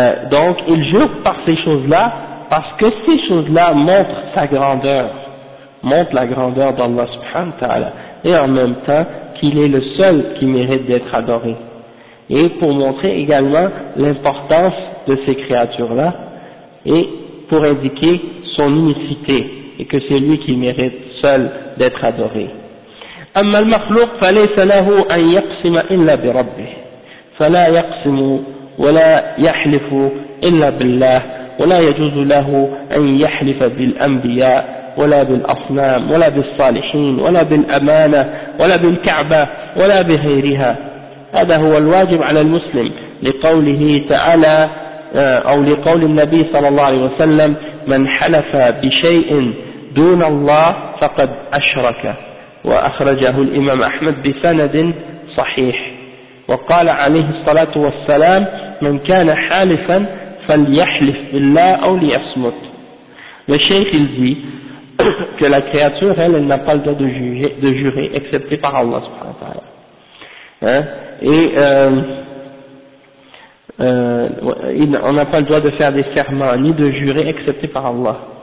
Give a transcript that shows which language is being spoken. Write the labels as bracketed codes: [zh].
[fr] Donc, il jure par ces choses-là, parce que ces choses-là montrent sa grandeur, montrent la grandeur d'Allah subhanahu wa ta'ala, et en même temps qu'il est le seul qui mérite d'être adoré. Et pour montrer également l'importance de ces créatures-là, et pour indiquer son unicité, et que c'est lui qui mérite seul d'être adoré. [ar] أما المخلوق فليس له أن يقسم إلا بربه فلا يقسم ولا يحلف إلا بالله ولا يجوز له أن يحلف بالأنبياء ولا بالأصنام ولا بالصالحين ولا بالأمانة ولا بالكعبة ولا بغيرها. هذا هو الواجب على المسلم لقوله تعالى أو لقول النبي صلى الله عليه وسلم من حلف بشيء دون الله فقد أشرك، وأخرجه الإمام أحمد بسند صحيح. وقال عليه الصلاة والسلام من كان حالفا فليحلف بالله أو ليصمت. [fr] Le cheikh il dit que la créature elle n'a pas le droit de jurer excepté par Allah subhanahu wa ta'ala. On n'a pas le droit de faire des serments ni de jurer excepté par Allah.